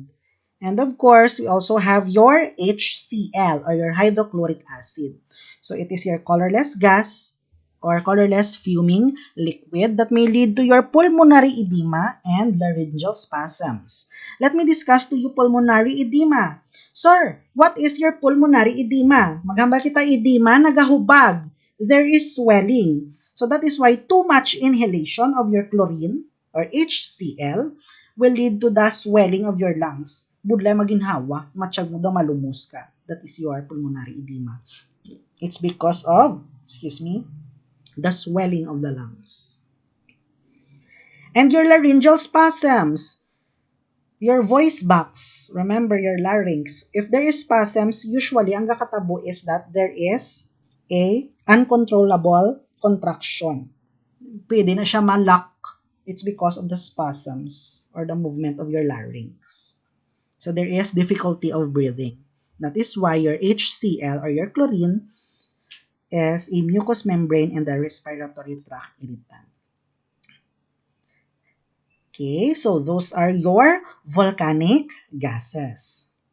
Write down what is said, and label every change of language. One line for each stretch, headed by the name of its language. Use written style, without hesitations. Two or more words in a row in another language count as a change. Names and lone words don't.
English: And of course, we also have your HCl or your hydrochloric acid. So it is your colorless gas or colorless fuming liquid that may lead to your pulmonary edema and laryngeal spasms. Let me discuss to you pulmonary edema. Sir, what is your pulmonary edema?
Hiligaynon: Maghambal kita edema, nagahubag.
English: There is swelling. So that is why too much inhalation of your chlorine or HCl will lead to the swelling of your lungs.
Hiligaynon: Budlay maginhawa, matsyag mo daw malumos ka.
English: That is your pulmonary edema. It's because of, the swelling of the lungs. And your laryngeal spasms. Your voice box, remember your larynx. If there is spasms, usually
Hiligaynon: ang kakatabo
English: is that there is a uncontrollable contraction.
Hiligaynon: Pwede na siya ma-lock.
English: It's because of the spasms or the movement of your larynx. So there is difficulty of breathing. That is why your HCl or your chlorine is a mucous membrane in the respiratory tract irritant. Okay, so those are your volcanic gases.